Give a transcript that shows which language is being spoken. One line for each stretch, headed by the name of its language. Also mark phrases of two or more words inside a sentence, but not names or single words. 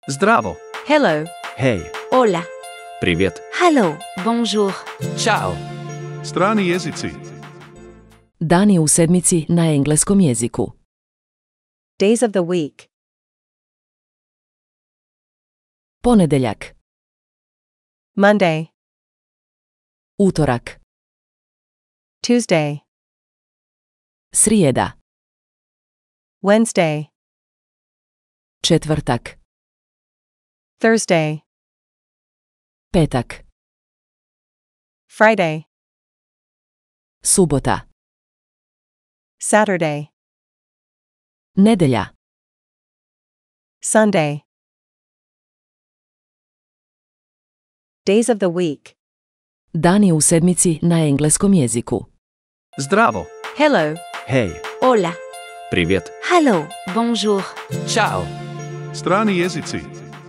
Bosnian: Zdravo.
English: Hello.
Bosnian: Hej.
Spanish: Hola.
Russian: Привет.
English: Hello. Bonjour.
Bosnian: Ćao. Strani jezici. Dani u sedmici na engleskom jeziku.
English: Days of the week.
Bosnian: Ponedeljak,
English: Monday.
Bosnian: utorak,
English: Tuesday.
Bosnian: srijeda,
English: Wednesday.
Bosnian: četvrtak,
English: Thursday.
Bosnian: petak,
English: Friday.
Bosnian: subota,
English: Saturday.
Bosnian: nedelja,
English: Sunday. Days of the week.
Bosnian: dani u sedmici na engleskom jeziku. Zdravo.
English: Hello.
Bosnian: Hej.
Spanish: Hola.
Russian: Привет.
English: Hello. Bonjour.
Bosnian: Ćao. Strani jezici.